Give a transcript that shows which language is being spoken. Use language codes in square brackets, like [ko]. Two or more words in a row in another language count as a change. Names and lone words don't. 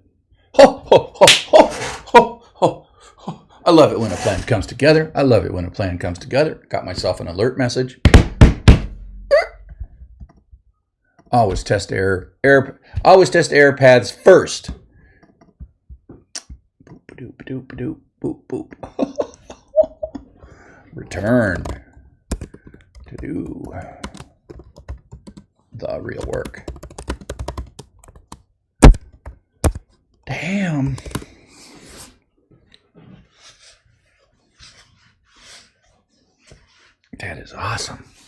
[en] Ho, ho, ho, ho, ho, ho, ho. I love it when a plan comes together. I love it when a plan comes together. Got myself an alert message. Always test error. Always test error paths first. Boop, ba-doop, ba-doop, ba-doop, boop, boop. Return to do the real work. Damn. That is awesome.